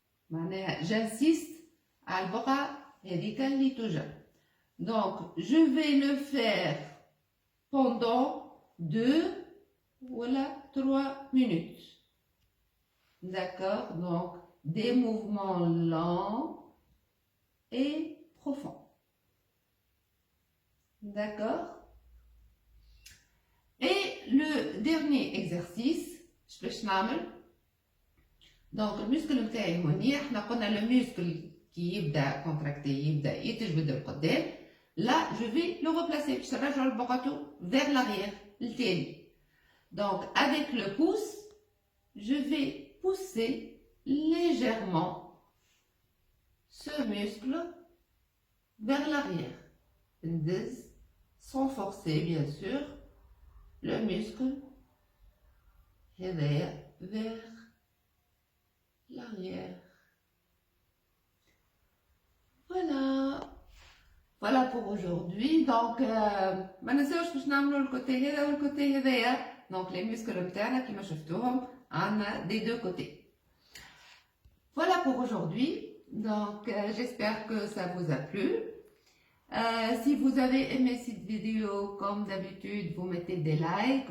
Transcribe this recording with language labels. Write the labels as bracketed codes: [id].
[ar] معناها [fr] j'insiste [ar] على البقعة هذيك اللي توجع. [fr] Donc je vais le faire pendant 2 ou 3 minutes. D'accord? Donc des mouvements lents et profonds. D'accord? Et le dernier exercice, je vais نعمل. [ar] Donc المسكل نتاعي هوني احنا قلنا لو مسكل كي يبدا كونتراكتي يبدا يتجبد لقدام. [fr] Là je vais le replacer [ar] باش نرجعو لبقعتو [fr] vers l'arrière للتالي. Donc avec le pouce je vais pousser légèrement ce muscle vers l'arrière. [ar] ندز [fr] sans forcer bien sûr le muscle هذايا vers l'arrière. Voilà pour aujourd'hui. [ar] Donc ما ننساوش باش نعملوا الكوتي هذا والكوتي هذايا. [fr] Donc les muscles [ar] نتاعنا كيما شفتوهم عندنا [fr] des deux côtés. Voilà pour aujourd'hui. Donc j'espère que ça vous a plu. Si vous avez aimé cette vidéo, comme d'habitude, vous mettez des likes.